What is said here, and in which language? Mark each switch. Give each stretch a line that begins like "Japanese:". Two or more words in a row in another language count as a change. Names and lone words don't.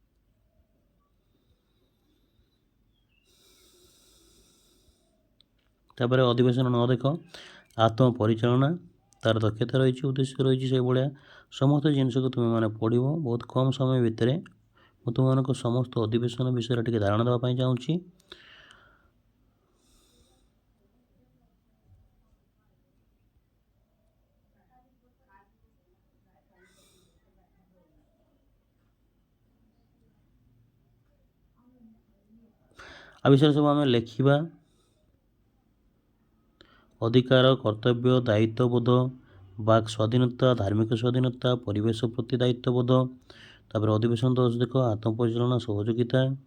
Odia: ତ ତାପରେ ଅଧିବେଶନ 9 ଦେଖ ଆତ୍ମପରିଚାଳନା ତାର ଦକ୍ଷତା ରହିଛି ଉଦ୍ଦେଶ୍ୟ ରହିଛି ସେଇଭଳିଆ ସମସ୍ତ ଜିନିଷକୁ ତୁମେମାନେ ପଢ଼ିବ ବହୁତ କମ୍ ସମୟ ଭିତରେ ମୁଁ ତୁମମାନଙ୍କୁ ସମସ୍ତ ଅଧିବେଶନ ବିଷୟରେ ଟିକେ ଧାରଣା ଦେବା ପାଇଁ ଚାହୁଁଛି। ଆ ବିଷୟ ସବୁ ଆମେ ଲେଖିବା ଅଧିକାର କର୍ତ୍ତବ୍ୟ ଦାୟିତ୍ୱବୋଧ ବାକ୍ ସ୍ୱାଧୀନତା ଧାର୍ମିକ ସ୍ୱାଧୀନତା ପରିବେଶ ପ୍ରତି ଦାୟିତ୍ୱବୋଧ ତାପରେ ଅଧିବେଶନ 10 ଦେଖ ଆତ୍ମପରିଚାଳନା ସହଯୋଗିତା